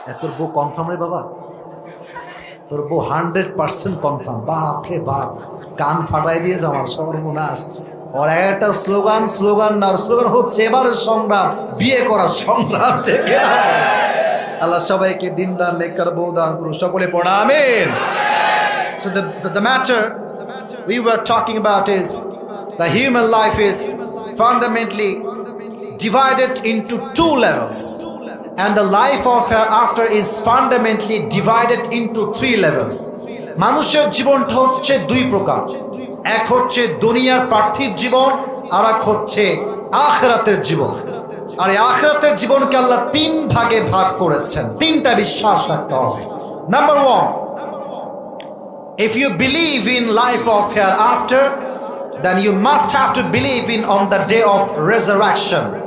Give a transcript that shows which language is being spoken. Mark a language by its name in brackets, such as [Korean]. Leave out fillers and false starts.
[Bangla] তোর বউ কনফার্ম রে বাবা, তোর বউ 100% কনফার্ম। বাপ রে বাপ, কান ফাটাই দিয়েছে আমার, সর্বনাশ। ওর একটা স্লোগান না, স্লোগান হচ্ছে এবারের সংগ্রাম বিয়ে করার সংগ্রাম থেকে। আল্লাহ সবাইকে দিনদার নেককার বউ দান করুন, সকলে পড়া আমিন। [English] So the matter we were talking about is the human life is fundamentally divided into 2 levels and the life of hereafter is fundamentally divided into 3 levels. [Bangla] মানুষের জীবনটা হচ্ছে 2 প্রকার, এক হচ্ছে দুনিয়ার পার্থিব জীবন, আর এক হচ্ছে আখিরাতের জীবন। আর এই আখিরাতের জীবনকে আল্লাহ 3 ভাগে ভাগ করেছেন, 3টা বিশ্বাস রাখতে হবে। [English] Number 1, if you believe in life of hereafter, then you must have to believe in on the day of resurrection.